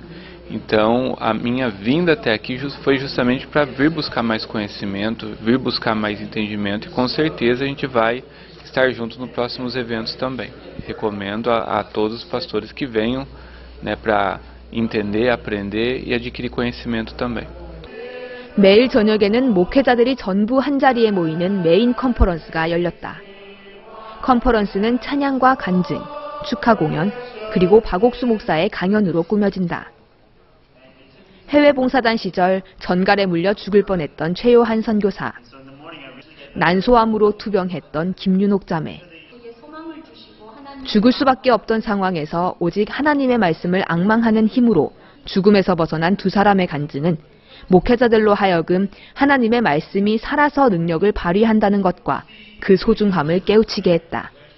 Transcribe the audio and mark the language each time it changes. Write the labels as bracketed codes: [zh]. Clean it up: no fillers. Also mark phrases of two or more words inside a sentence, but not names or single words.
[pt] Então a minha vinda até aqui foi justamente para vir buscar mais conhecimento, vir buscar mais entendimento e com certeza a gente vai estar junto nos próximos eventos também. Recomendo a todos os pastores que venham, né, para entender, aprender e adquirir conhecimento também. [ko] 매일 저녁에는 목회자들이 전부 한자리에 모이는 메인 컨퍼런스가 열렸다. 컨퍼런스는 찬양과 간증, 축하 공연, 그리고 박옥수 목사의 강연으로 꾸며진다. 해외 봉사단 시절 전갈에 물려 죽을 뻔했던 최요한 선교사, 난소암으로 투병했던 김윤옥 자매, 죽을 수밖에 없던 상황에서 오직 하나님의 말씀을 앙망하는 힘으로 죽음에서 벗어난 두 사람의 간증은 목회자들로 하여금 하나님의 말씀이 살아서 능력을 발휘한다는 것과 그 소중함을 깨우치게 했다.